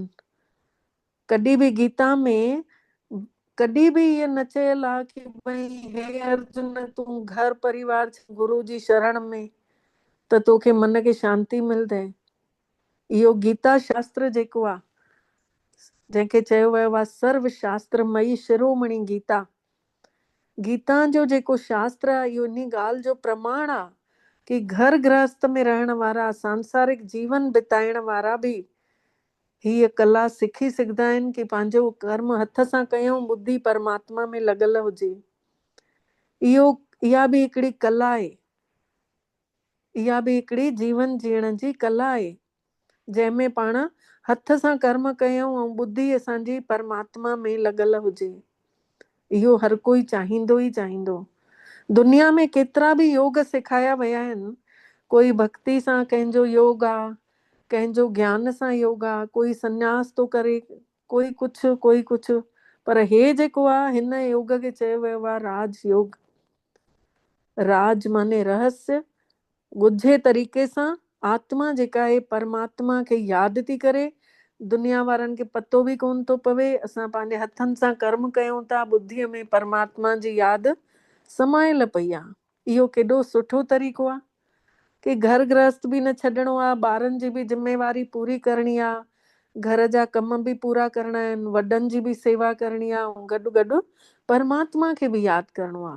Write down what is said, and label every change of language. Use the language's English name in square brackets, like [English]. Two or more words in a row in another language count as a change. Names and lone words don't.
[Sindhi] कॾहिं बि गीता में कॾहिं बि इहो न चयल आहे कि भई हे अर्जुन तूं घर परिवार गुरू जी शरण में त तोखे मन खे शांती मिलंदे। इहो गीता शास्त्र जेको आहे, जंहिंखे चयो वियो आहे [Sanskrit] सर्व शास्त्र मई शिरोमणि गीता, [Sindhi] गीता जो जेको शास्त्र आहे इहो इन ॻाल्हि जो प्रमाण आहे कि घर गृहस्थ में रहण वारा, सांसारिक जीवन बिताइण वारा बि हीअ कला सिखी सघंदा आहिनि कि पंहिंजो कर्म हथ सां कयूं, बुद्धि परमात्मा में लॻल हुजे। इहा बि हिकिड़ी कला आहे, इहा बि हिकिड़ी जीवन जीअण जी कला आहे, जंहिंमें पाण हथ सां कर्म कयूं ऐं बुद्धि असांजी परमात्मा में लॻल हुजे। इहो हर कोई चाहींदो ई चाहींदो। दुनिया में केतिरा बि योग सिखाया विया आहिनि। कोई भक्ति सां कंहिंजो योग आहे, कंहिंजो ज्ञान सां योग आहे, कोई संन्यास थो करे, कोई कुझु कोई कुझु। पर हे जेको आहे हिन योग खे चयो वियो आहे राज योग। राज माने रहस्य। ॻुझे तरीक़े सां आत्मा जेका आहे परमात्मा खे यादि थी करे, दुनिया वारनि खे पतो बि कोन थो पवे, असां पंहिंजे हथनि सां कर्म कयूं था, बुद्धीअ में परमात्मा जी यादि समायल पई आहे। इहो केॾो सुठो तरीक़ो आहे कि घर गृहस्थ बि न छॾिणो आहे, ॿारनि जी बि ज़िम्मेवारी पूरी करणी आहे, घर जा कम बि पूरा करणा आहिनि, वॾनि जी बि सेवा करणी आहे, ऐं गॾु गॾु परमात्मा खे बि यादि करणो आहे।